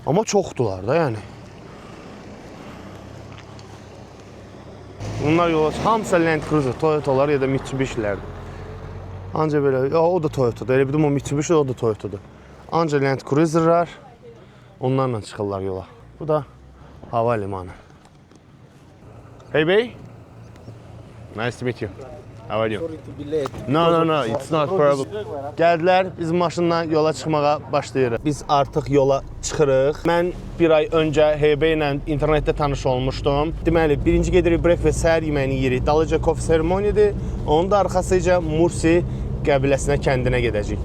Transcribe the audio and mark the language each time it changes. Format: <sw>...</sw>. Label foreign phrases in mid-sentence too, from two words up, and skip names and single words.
<az>Amma çoxdular da yəni. Bunlar yola çıxır. Hamısı Land Cruiser, Toyota'lar ya da Mitsubishi'lərdir. Ancaq belə, o da Toyota'dır. Elə bildim o Mitsubishi, o da Toyota'dır. Ancaq Land Cruiser'lar onlarla çıxırlar yola. Bu da hava limanı. Hey bey.</az> <en>Nice to meet you. How are you? Sorry to be late. No, it's not problem.</en> <az>Gəldilər, biz maşınla yola çıxmağa başlayırıq. Biz artıq yola çıxırıq. Mən bir ay öncə HB ilə internetdə tanış olmuşdum. Deməli, birinci gedirik breakfast səhər yeməyini yeyirik. Dalıca</az> <en>coffee ceremony'dir.</en> <az>Onun da arxasıca Mursi qəbiləsinə, kəndinə gedəcəyik.</az>